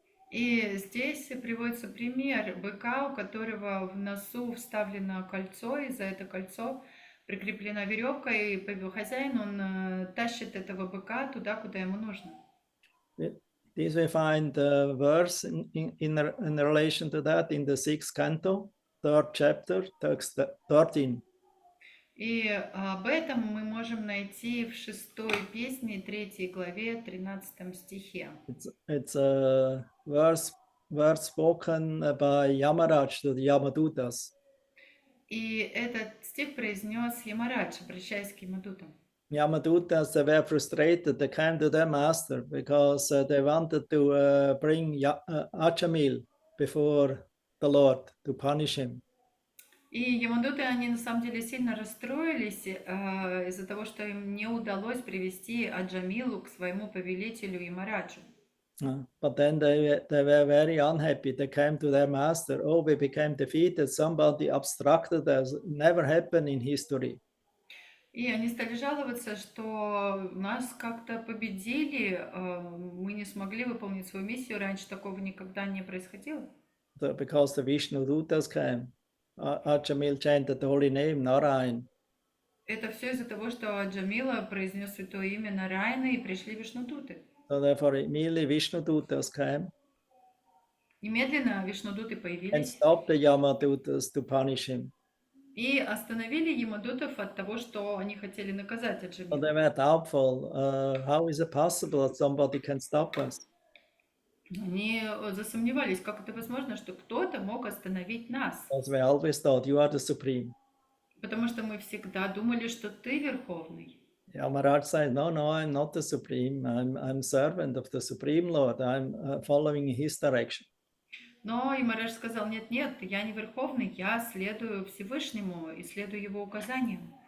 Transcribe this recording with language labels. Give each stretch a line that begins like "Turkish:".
Russian: И здесь приводится пример быка, у которого в носу вставлено кольцо, и за это кольцо прикреплена веревка, и хозяин, он тащит этого быка туда, куда ему нужно.
English: This we find the verse in relation to that in the 6th canto, 3rd chapter, text 13.
Russian: И об этом мы можем найти в 6-й песне, 3 главе, 13 стихе.
English: It's a verse spoken by Yamaraj to the Yamadutas.
Russian: И этот стих произнес Ямарадж, обращаясь к Ямадутам.
English: Yamadutas, they were frustrated. They came to their master because they wanted to bring Achamil before the Lord to punish him.
Russian: И Ямадуты, они на самом деле сильно расстроились из-за того, что им не удалось привести Аджамилу к своему повелителю Ямараджу.
English: But then they were very unhappy. They came to their master. Oh, we became defeated. Somebody obstructed us. Never happened in history.
Russian: И они стали жаловаться, что нас как-то победили, мы не смогли выполнить свою миссию, раньше такого никогда не происходило.
English: Because the Vishnu Dutas came. Achamil chanted the holy name, Narayan.
Russian: Это все из-за того, что Аджамила произнес святое имя Нараяна и пришли Вишнудуты.
English: So therefore, immediately Vishnu Dutas came.
Russian: Немедленно Вишнудуты
English: And
Russian: появились
English: stopped the Yamadutas to punish him.
Russian: и остановили Ямадутов от того, что они хотели наказать
English: So
Russian: Аджамилу.
English: they were doubtful. How is it possible that somebody can stop us?
Russian: Они засомневались, как это возможно, что кто-то мог остановить нас.
English: Because we always thought you are the supreme.
Russian: Потому что мы всегда думали, что ты верховный.
English: Yamaraj said, no, I'm not the supreme. I'm servant of the supreme Lord. I'm following his direction.
Russian: Но Ямарадж сказал, нет, я не верховный, я следую Всевышнему и следую его указаниям.